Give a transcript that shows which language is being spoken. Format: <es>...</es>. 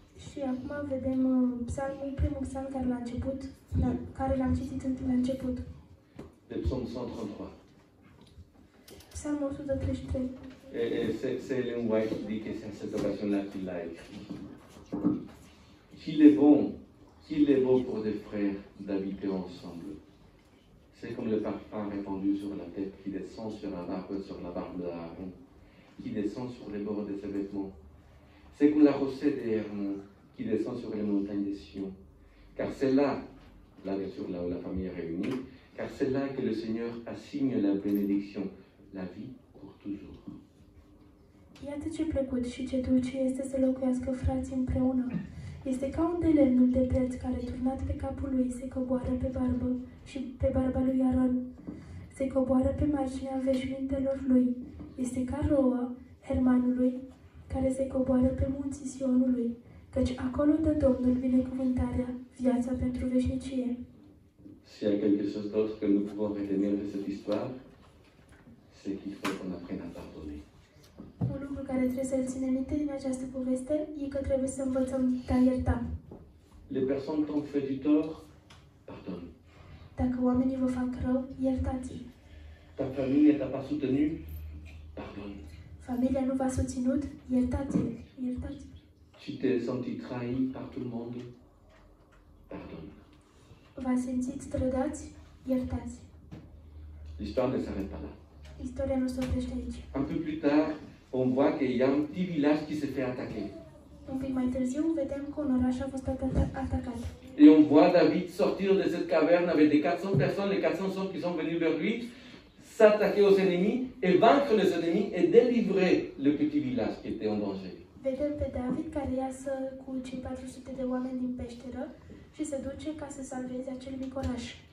<ro>Și acum vedem primul psalm care l-am citit la început.</ro> <fr>Le psaume 133.</fr> <ro>Psalmul 133.</ro> <fr>Et c'est Ellen White qui dit que c'est à cette occasion-là qu'il l'a écrit. Qu'il est bon pour des frères d'habiter ensemble. C'est comme le parfum répandu sur la tête qui descend sur la barbe d'Aaron, qui descend sur les bords de ses vêtements. C'est comme la rosée des Hermons qui descend sur les montagnes de Sion. Car c'est là bien sûr, là où la famille est réunie, car c'est là que le Seigneur assigne la bénédiction, la vie pour toujours.</fr> <ro>Iată ce plăcut și ce dulce este să locuiască frații împreună. Este ca un de lemnul de preț care, turnat pe capul lui, se coboară pe barbă și pe barba lui Aron. Se coboară pe marginea veșmintelor lui. Este ca roa Hermanului care se coboară pe munții Sionului, căci acolo dă Domnul binecuvântarea, viața pentru veșnicie.</ro> <fr>S'il y a quelque chose d'autre que nous pouvons retenir de cette histoire, c'est qu'il faut qu'on apprenne à pardonner.</fr> <ro>Un lucru care trebuie să-l ținem minte din această poveste e că trebuie să învățăm de a ierta.</ro> <fr>Les personnes t'ont fait du tort, pardonne.</fr> <ro>Dacă oamenii vă fac rău, iertați-i.</ro> <fr>Ta famille ne t'a pas soutenu, pardonne.</fr> <ro>Familia nu v-a susținut, iertați-i. Iertați.</ro> <fr>Tu t'es senti trahi par tout le monde, pardonne.</fr> <ro>V-ați simțit trădați, iertați.</ro> <fr>L'histoire ne s'arrête pas là.</fr> <ro>Istoria nu se oprește aici.</ro> <fr>Un peu plus tard, on voit qu'il y a un petit village qui se fait attaquer.</fr> <ro>Un pic mai târziu, vedem că un oraș a fost atacat.</ro> <fr>Et on voit David sortir de cette caverne avec des 400 personnes, les 400 hommes qui sont venus vers lui, s'attaquer aux ennemis et vaincre les ennemis et délivrer le petit village qui était en danger.</fr> <ro>Vedem pe David care iasă cu cei 400 de oameni din peșteră și se duce ca să salveze acel mic oraș.</ro>